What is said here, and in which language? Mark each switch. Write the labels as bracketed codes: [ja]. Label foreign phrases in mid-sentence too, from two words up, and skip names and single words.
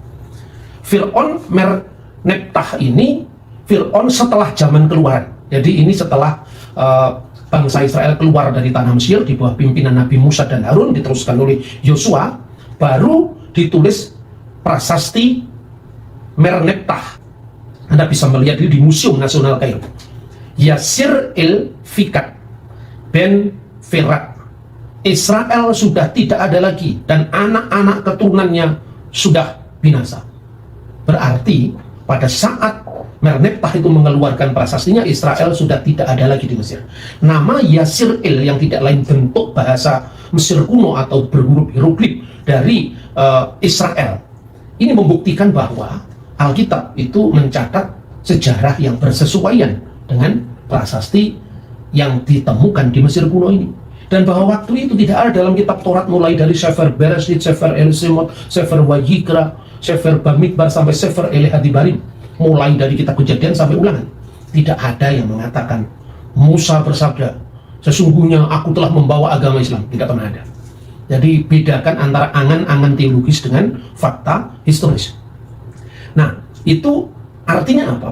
[id] Fir'aun Merneptah ini Fir'aun setelah zaman keluaran. Jadi ini setelah bangsa Israel keluar dari tanah Mesir di bawah pimpinan Nabi Musa dan Harun, diteruskan oleh Yosua, baru ditulis prasasti Merneptah. Anda bisa melihat ini di Museum Nasional Kairo. [egy] Yasir el-Fikat Ben Ferat. [id] Israel sudah tidak ada lagi dan anak-anak keturunannya sudah binasa. Berarti pada saat Merneptah itu mengeluarkan prasastinya, Israel sudah tidak ada lagi di Mesir. Nama Yasir El yang tidak lain bentuk bahasa Mesir kuno atau berhuruf hieroglif dari Israel, ini membuktikan bahwa Alkitab itu mencatat sejarah yang bersesuaian dengan prasasti yang ditemukan di Mesir kuno ini. Dan bahwa waktu itu tidak ada dalam kitab Taurat, mulai dari Sefer Bereshit, Sefer El-Shemot, Sefer Wayikra, Sefer Bamidbar sampai Sefer Elehadibarim, mulai dari kitab Kejadian sampai Ulangan, tidak ada yang mengatakan Musa bersabda, sesungguhnya aku telah membawa agama Islam. Tidak pernah ada. Jadi bedakan antara angan-angan teologis dengan fakta historis. Nah, itu artinya apa?